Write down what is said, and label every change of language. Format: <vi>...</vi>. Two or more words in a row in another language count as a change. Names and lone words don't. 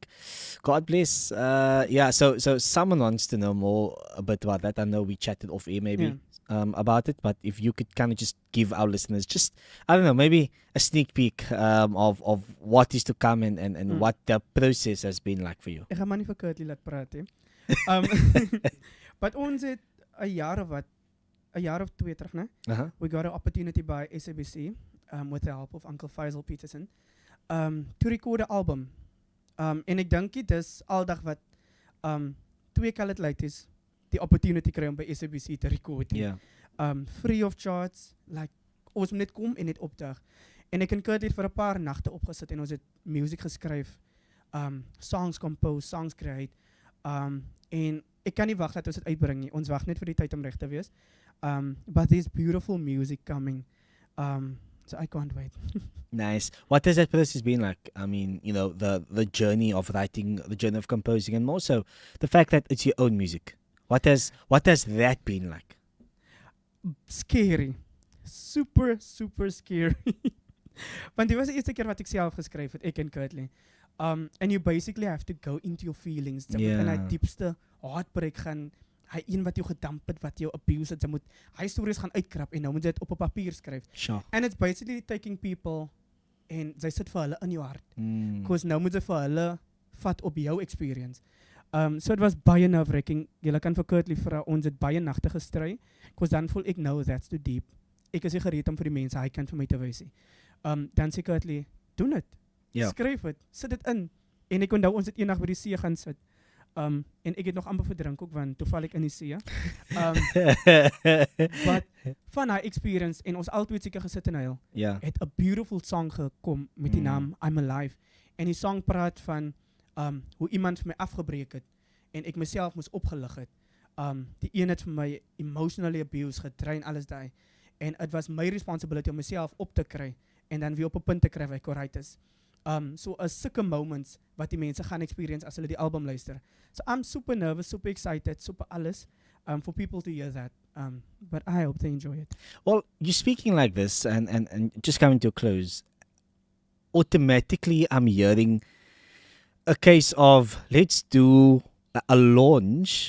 <en>God bless. Yeah, so someone wants to know more a bit about that. I know we chatted off air maybe about it, but if you could kind of just give our listeners just, I don't know, maybe a sneak peek of what is to come and what the process has been like for you.</en> <af>Ek gaan maar nie vir Kurtley laat praat hè. But ons het 'n jaar of 2 terug, né? Uh-huh.</af> <en>We got an opportunity by SABC with the help of Uncle Faisal Peterson to record</en> <af>'n album. En ek dink dit is aldag wat 2</af> <en>colored ladies</en> <af>die opportunity kry om by SABC te record.</af> <en>Yeah. Free of charge, like</en> <af>ons moet net kom en net opdag. En ek en Kurt het vir 'n paar nagte opgesit en ons het music geskryf,</af> <en>songs compose, songs create.</en> <af>En ek kan nie wag dat ons dit uitbring nie. Ons wag net vir die tyd om reg te wees.</af> <en>But there's beautiful music coming. So I can't wait. Nice. What has that process been like? I mean, you know, the journey of writing, the journey of composing, and more so the fact that it's your own music. What has that been like? Scary. Super, super scary.</en> <af>Want dit was die eerste keer wat ek self geskryf het, ek en Kurtley.</af> <en>And you basically have to go into your feelings.</en> <af>Jy moet in die diepste heartbreak gaan. Hy een wat jou gedamp het, wat jou abuse het, jy moet hy stories gaan uitkrap en nou moet jy dit op 'n papier skryf.</af> <en>Sure. And it's basically taking people</en> <af>en jy sit vir hulle in jou hart. Mm. Because nou moet jy vir hulle vat op jou experience.</af> <en>So it was</en> <af>baie nerve-wracking. Jy kan vir Kurtley vra, ons het baie nagte gestry. Because dan voel ek nou</af> <en>that's too deep.</en> <af>Ek is nie gereed om vir die mense hy kan vir my te wys nie. Dan sê Kurtley, doen dit. Ja. Skryf dit, sit dit in. En ek onthou ons het eendag by die see gaan sit. En ek het nog amper verdrink ook want toe val ek in die see. But van hy experience en ons albei seker gesit en huil.</af> <en>Yeah.</en> <af>Het 'n beautiful song gekom met die naam I'm Alive. En die song praat van hoe iemand vir my afgebreek het en ek myself moes opgelig het. Die een het vir my</af> <en>emotionally abused,</en> <af>getrain, alles daai. En</af> <en>it was my responsibility</en> <af>om myself op te kry en dan weer op 'n punt te kry waar ek alright is. So as sulke moments wat die mense gaan experience as hulle die album luister.</af> <en>So I'm super nervous, super excited, super alles. for people to hear that. But I hope they enjoy it. Well, you're speaking like this, and just coming to a close. Automatically, I'm hearing a case of let's do a launch.</en>